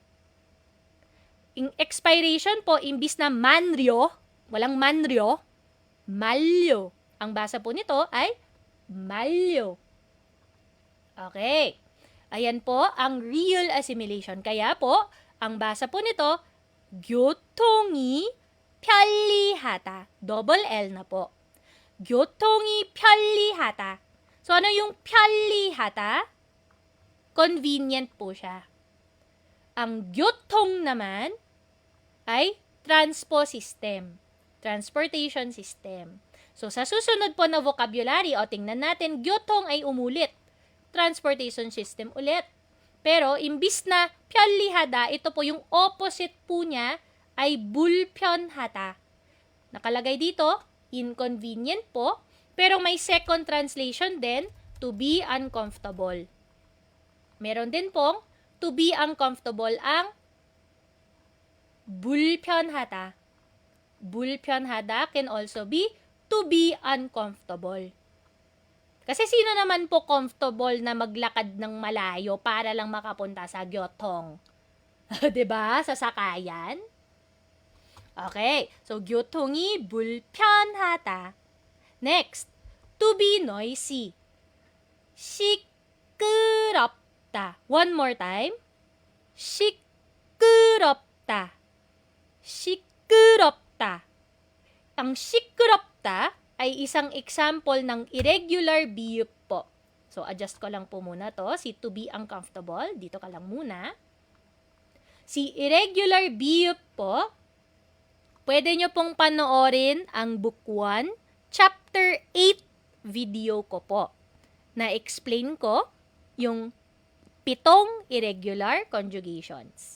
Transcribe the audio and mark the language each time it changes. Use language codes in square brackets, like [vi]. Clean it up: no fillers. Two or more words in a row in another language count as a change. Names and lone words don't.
[tl] Yung expiration po, imbis na manryo, walang manryo, malyo. Ang basa po nito ay malyo. Okay. Ayan po ang real assimilation. Kaya po, ang basa po nito, [ko] 교통이 편리하다. [tl] Double L na po. [ko] 교통이 편리하다. [tl] So, ano yung 편리하다? Convenient po siya. Ang 교통 naman ay [en] transpo system. Transportation system. [tl] So, sa susunod po na vocabulary, o tingnan natin, 교통 ay umulit. [en] Transportation system [tl] ulit. Pero, imbis na 편리하다, ito po yung opposite po niya ay 불편하다. Nakalagay dito, inconvenient po, pero may second translation din, [en] to be uncomfortable. [tl] Meron din pong [en] to be uncomfortable [tl] ang 불편하다. [en] 불편하다 can also be to be uncomfortable. [tl] Kasi sino naman po comfortable na maglakad ng malayo para lang makapunta sa gyotong? 'Di ba? Sa sakayan? Okay. [ko] So gyotong이 불편하다. [en] Next, to be noisy. 시끄럽다. One more time. [ko] 시끄럽다. 시끄럽다. [tl] Ang 시끄럽다 ay isang example ng [en] irregular beep [tl] po. So, adjust ko lang po muna to. Si [en] to be uncomfortable, [tl] dito ka lang muna. Si [en] irregular beep [tl] po, pwede nyo pong panoorin ang [en] book 1, chapter 8 video [tl] ko po. Na-explain ko yung 7 [en] irregular conjugations.